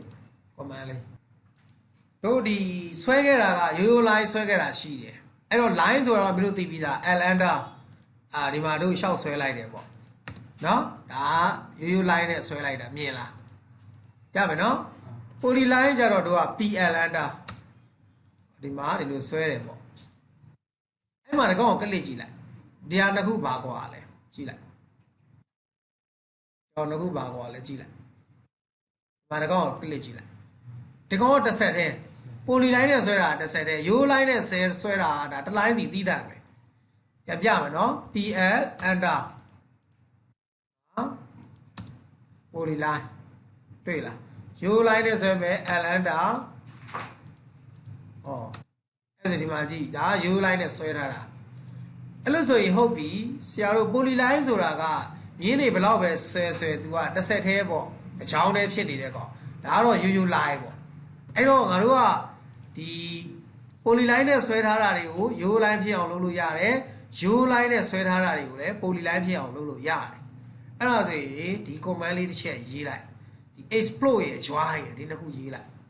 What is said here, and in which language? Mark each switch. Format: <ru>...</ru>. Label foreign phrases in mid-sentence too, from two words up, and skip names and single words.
<my>command လေးတို့ဒီဆွဲခဲ့တာကရိုးရိုး line ဆွဲခဲ့တာရှိတယ်အဲ့တော့ line ဆိုတာတော့မင်းတို့သိပြီးသား</my> <en>l under</en> <my>ဒီမှာတို့ရှောက်ဆွဲလိုက်တယ်ပေါ့နော်ဒါရိုးရိုး line နဲ့ဆွဲလိုက်တာမြင်လားရမယ်နော်</my> <en>poly line</en> <my>ကြတော့တို့က</my> <en>pl under</en> <my>ဒီမှာဒီလိုဆွဲတယ်ပေါ့အဲ့မှာတကောင်ကိုကလစ်ကြည့်လိုက်ဒီဟာတစ်ခုပါကွာလဲကြည့်လိုက် တော့နှစ်ခုပါကွာလဲကြည့်လိုက်ဒီမှာတကောင်ကိုကလစ်ကြည့်လိုက်ဒီကောင်ကတစ်ဆက်တည်း</my> <en>poly line</en> <my>နဲ့ဆွဲတာတစ်ဆက်တည်းရိုး line နဲ့ဆွဲတာဒါတစ် line စီသီးသန့်ပဲပြန်ပြမယ်နော်</my> <en>pl under poly line</en> <my>တွေ့လားရိုး line နဲ့ဆွဲမယ်</my> <en>l under</en> <my>အဲ့ဒါဒီမှာကြည့်ဒါရိုး line နဲ့ဆွဲထားတာအဲ့လို့ဆိုရင်ဟုတ်ပြီ ဆရာတို့</my> <en>poly line</en> <my>ဆိုတာကမြင်းတွေဘယ်လောက်ပဲဆွဲသူကတစ်ဆက်သေးပေါ့အချောင်းတည်းဖြစ်နေတဲ့ကောင်ဒါကတော့ရိုးရိုး line ပေါ့အဲ့တော့ငါတို့ကဒီ</my> <en>poly line</en> <my>နဲ့ဆွဲထားတာတွေကိုရိုး line ဖြစ်အောင်လုပ်လို့ရတယ်ရိုး line နဲ့ဆွဲထားတာတွေကိုလည်း</my> <en>poly line</en> <my>ဖြစ်အောင်လုပ်လို့ရတယ်အဲ့ဒါဆိုရင်ဒီ command လေးတစ်ချက်ရေးလိုက်ဒီ explode ရဲ့ join ရဲ့ဒီနှစ်ခုရေးလိုက်</my>